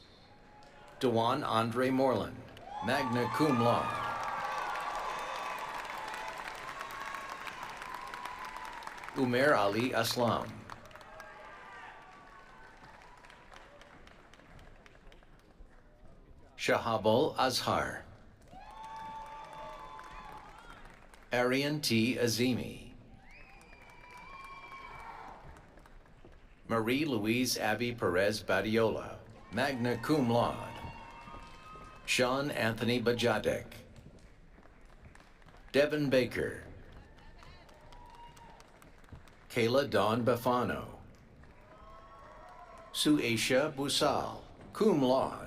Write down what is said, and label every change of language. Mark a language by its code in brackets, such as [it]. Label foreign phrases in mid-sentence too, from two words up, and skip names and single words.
[en] Dewan Andre Moreland, [la] magna cum laude. [en] Umair Ali Aslam. Shahabul Azhar. Arian T. Azimi. Marie-Louise Abby Perez Badiola, [la] magna cum laude. [en] Sean Anthony Bajadek. Devin Baker. Kayla Dawn Bafano. Suaisha Busal, [la] cum laude.